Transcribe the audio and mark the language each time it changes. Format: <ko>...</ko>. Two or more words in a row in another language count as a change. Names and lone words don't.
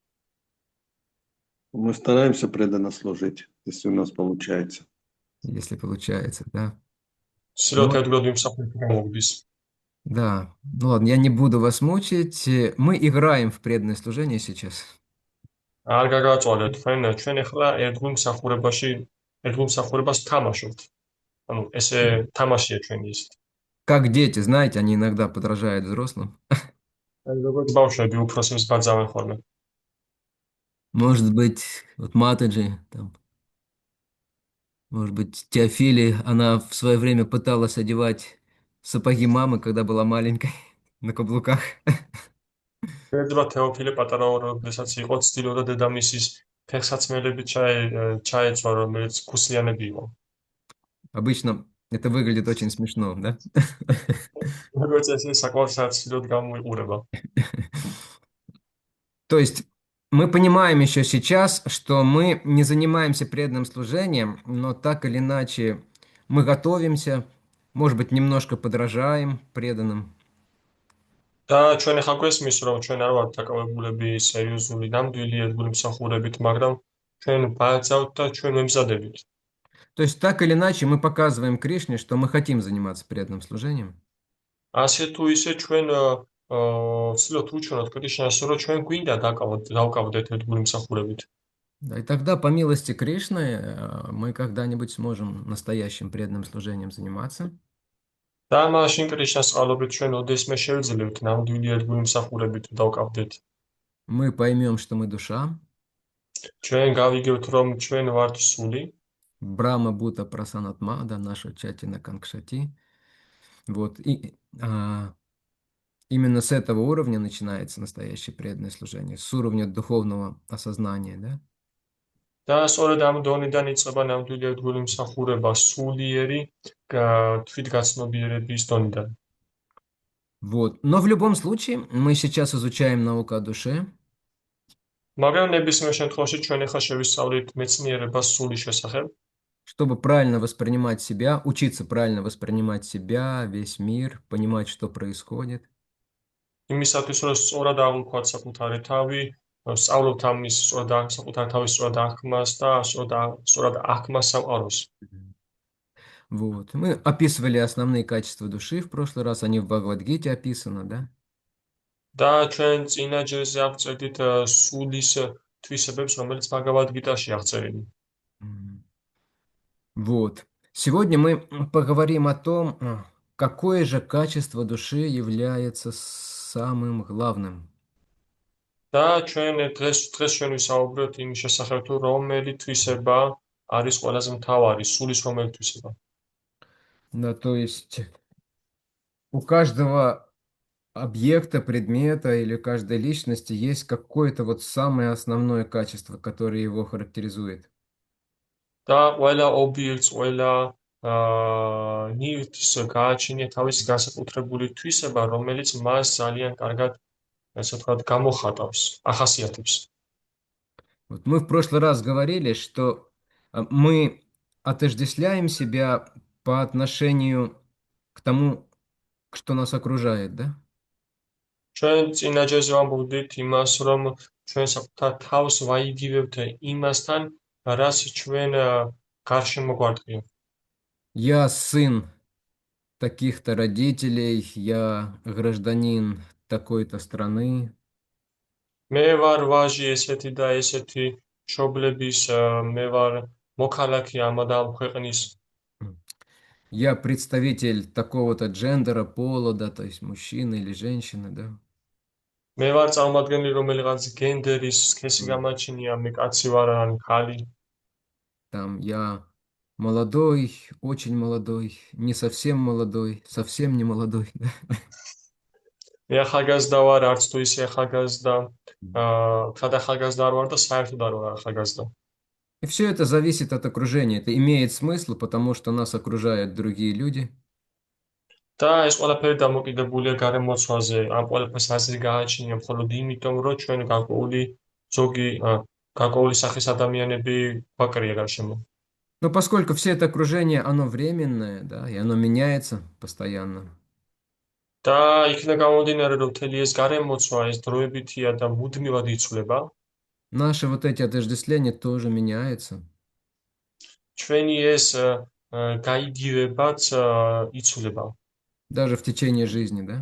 <ru>Мы стараемся преданно служить, если у нас получается. Если получается, да.</ru> <ka>ცდილობთ ერთგულად ვიმსახუროთ გამოგდის.</ka> <ru>Да. Ну ладно, я не буду вас мучить. Мы играем в преданное служение сейчас.</ru> <ka>არ გაგაწვალეთ, ჩვენ ახლა ერთგულ მსახურებას თამაშობთ. ანუ ესე თამაშია ჩვენი ის.</ka> <ru>Как дети, знаете, они иногда подражают взрослым.</ru> <ka>როგორც ბავშვები უფროსებს ბაძავენ ხოლმე.</ka> <ru>Может быть, вот Матаджи, там, может быть, Теофили, она в свое время пыталась одевать сапоги мамы, когда была маленькой, на каблуках.</ru> <ka>შეიძლება თეოფილე პატარა როდესაც იყო, ცდილობდა დედამისის ფეხსაცმელებით ჩაეცვა, რომელიც ქუსლიანები იყო.</ka> <ru>Обычно это выглядит очень смешно, да?</ru> <ka>როგორც ესე საკმაოდ საცილოდ გამოიყურება.</ka> <ru>То есть мы понимаем еще сейчас, что мы не занимаемся преданным служением, но так или иначе мы готовимся, может быть, немножко подражаем преданным.</ru> <ka>და ჩვენ ახლა გვესმის, რომ ჩვენ არ ვართ დაკავებულები სერიოზული ნამდვილი ერთგული მსახურებით, მაგრამ ჩვენ ბაძავთ და ჩვენ ვემზადებით.</ka> <ru>То есть так или иначе мы показываем Кришне, что мы хотим заниматься преданным служением.</ru> <ka>ასე თუ ისე ჩვენ ვცდილობთ უჩვენოთ კრიშნას, რომ ჩვენ გვინდა დავკავდეთ ერთგული მსახურებით.</ka> <ru>Да, и тогда, по милости Кришны, мы когда-нибудь сможем настоящим преданным служением заниматься.</ru> <ka>და მაშინ კრიშნას წყალობით ჩვენ ოდესმე შევძლებთ ნამდვილი ერთგული მსახურებით დავკავდეთ.</ka> <ru>Мы поймем, что мы душа.</ru> <ka>ჩვენ გავიგებთ, რომ ჩვენ ვართ სული.</ka> <sa>ब्रह्म भूत प्रसन्नात्मा, да, न शोचति न काङ्क्षति.</sa> <ru>Вот, и именно с этого уровня начинается настоящее преданное служение, с уровня духовного осознания, да?</ru> <ka>და სწორედ ამ დონიდან იწყება ნამდვილი ერთგული მსახურება სულიერი თვითგაცნობიერების დონიდან.</ka> <ru>Вот. Но в любом случае мы сейчас изучаем науку о душе.</ru> <ka>მაგრამ ნებისმიერ შემთხვევაში ჩვენ ახლა შევისწავლით მეცნიერებას სულის შესახებ.</ka> <ru>чтобы правильно воспринимать себя, учиться правильно воспринимать себя, весь мир, понимать, что происходит.</ru> <ka>იმისათვის, რომ სწორად აღვქვათ საკუთარი თავი, სწავლობთ ამის საკუთარი თავის სწორად აღქმას და სწორად აღქმას სამყაროს.</ka> <ru>Вот. Мы описывали основные качества души в прошлый раз, они в Бхагавад-гите описаны, да?</ru> <ka>და ჩვენ წინა ჯერზე აღწერდით სულის თვისებებს, რომელიც ბაგავად-გიტაში აღწერილი.</ka> <ru>Вот. Сегодня мы поговорим о том, какое же качество души является самым главным.</ru> <ka>და ჩვენ დღეს ჩვენ ვისაუბროთ იმის შესახებ, თუ რომელი თვისება არის ყველაზე მთავარი, სულის რომელი თვისება.</ka> <ru>Да, то есть у каждого объекта, предмета или каждой личности есть какое-то вот самое основное качество, которое его характеризует.</ru> <ka>და ყველა ობიექტს, ყველა ნივთს გააჩნია თავისი განსაკუთრებული თვისება, რომელიც მას ძალიან კარგად, ასე ვთქვათ, გამოხატავს, ახასიათებს.</ka> <ru>Вот мы в прошлый раз говорили, что мы отождествляем себя по отношению к тому, что нас окружает, да?</ru> <ka>ჩვენ წინა ჯერზე ვამბობდით იმას, რომ ჩვენ საკუთარ თავს ვაიგივებთ იმასთან, რაც ჩვენ გარშემო გვარტყია.</ka> <ru>Я сын таких-то родителей, я гражданин такой-то страны.</ru> <ka>მე ვარ ვაჟი ესეთი და ესეთი მშობლების, მე ვარ მოქალაქე ამა და ამ ქვეყნის.</ka> <ru>Я представитель такого-то джендера, пола, да, то есть мужчина или женщина, да.</ru> <ka>მე ვარ წარმომადგენელი რომელიღაც გენდერის სქესი გამაჩნია, მე კაცი ვარ ან ქალი.</ka> <ru>Там я молодой, очень молодой, не совсем молодой, совсем не молодой. Да.</ru> <ka>მე ახალგაზრდა ვარ, არც თუ ისე ახალგაზრდა, თად ახალგაზრდა არ ვარ და საერთოდ არ ვარ ახალგაზრდა.</ka> <ru>И все это зависит от окружения. Это имеет смысл, потому что нас окружают другие люди.</ru> <ka>და ეს ყველაფერი დამოკიდებულია გარემოცვაზე, ამ ყველაფერს აზრი გააჩნია მხოლოდ იმიტომ, რომ ჩვენ გარკვეული სახის ადამიანები გვაკრია გარშემო.</ka> <ru>Но поскольку все это окружение, оно временное, да, и оно меняется постоянно.</ru> <ka>და იქნება გამომდინარე, რომ მთელი ეს გარემოცვა, ეს დროებითია და მუდმივად იცვლება,</ka> <ru>Наши вот эти отождествления тоже меняются.</ru> <ka>ჩვენი ეს გაიგივებაც იცვლება.</ka> <ru>Даже в течение жизни, да.</ru>